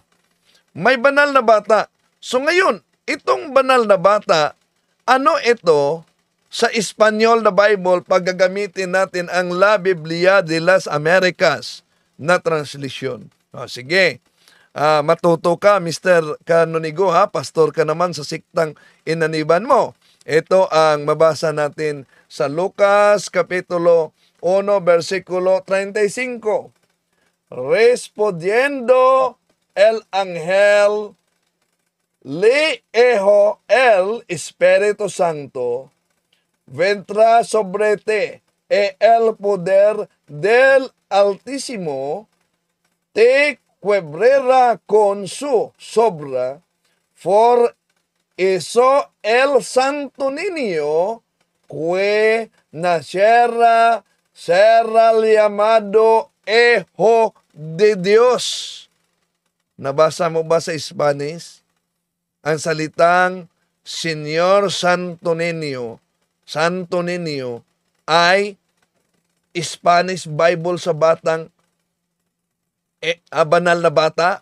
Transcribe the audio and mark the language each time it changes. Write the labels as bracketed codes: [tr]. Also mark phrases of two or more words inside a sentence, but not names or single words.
[tl] May banal na bata. So ngayon, itong banal na bata, ano ito sa Espanyol na Bible pag gagamitin natin ang La Biblia de las Americas na translisyon? Sige, matuto ka, Mr. Canonigo, ha? Pastor ka naman sa siktang inaniban mo. Ito ang mabasa natin sa Lucas Kapitulo 1, versikulo 35. [es] Respondiendo el ángel, le dijo el Espíritu Santo, vendrá sobre ti, y el poder del Altísimo te cubrirá con su sombra, por eso el Santo Niño que nacerá será llamado Hijo de Dios. [tl] Nabasa mo ba sa Spanish? Ang salitang Senyor Santo Niño, Santo Niño, ay [en] Spanish Bible [tl] sa batang banal na bata.